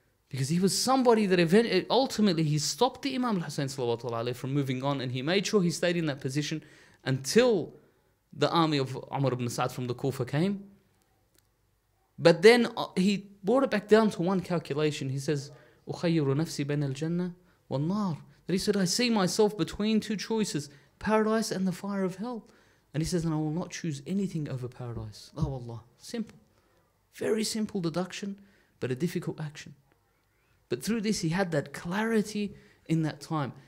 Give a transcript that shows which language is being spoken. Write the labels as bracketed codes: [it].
[en] Because he was somebody that ultimately he stopped the Imam al-Hussein from moving on, and he made sure he stayed in that position until the army of Umar ibn Sa'd from the Kufa came. But then he brought it back down to one calculation. He says, [ar] أُخَيِّرُ نَفْسِي بَيْنَ الْجَنَّةِ وَالنَّارِ. [en] That he said, I see myself between two choices, paradise and the fire of hell. And he says, and I will not choose anything over paradise. Oh Allah, simple. Very simple deduction, but a difficult action. But through this, he had that clarity in that time.